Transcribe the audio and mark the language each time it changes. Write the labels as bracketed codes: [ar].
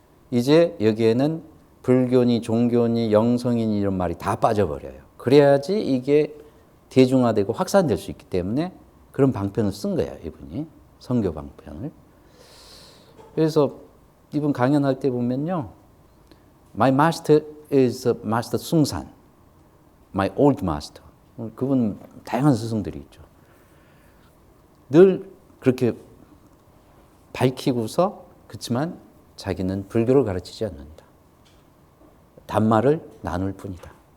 [ko] 이제 여기에는 불교니 종교니 영성이니 이런 말이 다 빠져버려요. 그래야지 이게 대중화되고 확산될 수 있기 때문에 그런 방편을 쓴 거예요, 이분이. 선교 방편을. 그래서 이분 강연할 때 보면요. [en] My master is Master 숭산. My old master. [ko] 그분 다양한 스승들이 있죠. 늘 그렇게 밝히고서 그렇지만 자기는 불교를 가르치지 않는다. 단말을 나눌 뿐이다.